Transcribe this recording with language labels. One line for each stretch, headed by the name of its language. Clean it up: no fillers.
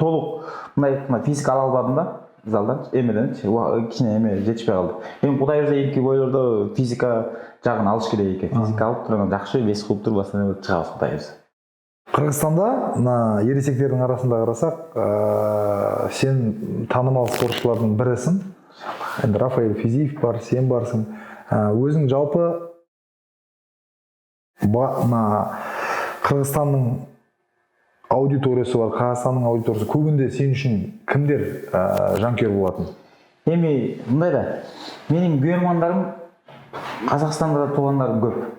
Kyrgyz: Толук мындай физика ала албадым да. Залдан эмеденчи кичине эме жетишпей калды. Эми Кудай буйрса эки бойлордо физика жагын алыш керек экен. Физика алып турган жакшы вес кылып турбастан чыгабыз Кудай буйрса. Кыргызстанда мына ересектердин арасында карасак, сен таанымал спортчулардын бирисиң. Эми Рафаэль Физиев бар, сен барсың. Өзүң жалпы мына Кыргызстандын аудиториясы бар,
Kazakh: Қазақстанның аудиториясы көбінде сен үшін кімдер жанкүйер болатын?
Kyrgyz: Эми мындай да, менин көрөрмандарым Қазақстанда да туугандарым көп.